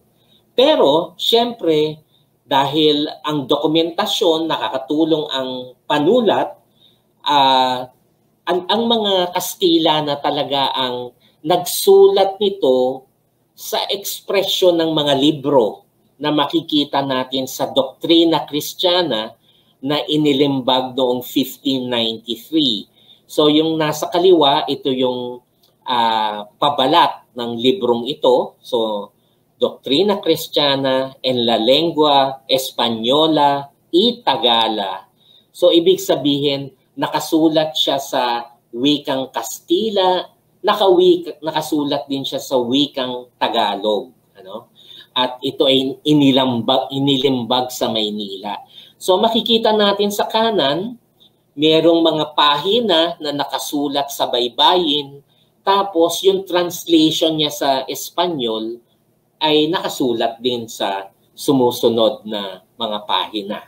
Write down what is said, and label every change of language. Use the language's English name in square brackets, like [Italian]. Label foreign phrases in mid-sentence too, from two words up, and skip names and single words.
[Filipino] Pero, syempre, dahil ang dokumentasyon nakakatulong ang panulat, ang mga Kastila na talaga ang nagsulat nito sa ekspresyon ng mga libro na makikita natin sa Doktrina Kristiyana na inilimbag noong 1593. So yung nasa kaliwa, ito yung pabalat ng librong ito. So Doktrina Kristiyana en la lengua Española y Tagala. So ibig sabihin, nakasulat siya sa wikang Kastila, nakasulat din siya sa wikang Tagalog. Ano? At ito ay inilimbag sa Maynila. So makikita natin sa kanan, merong mga pahina na nakasulat sa baybayin, tapos yung translation niya sa Espanyol ay nakasulat din sa sumusunod na mga pahina.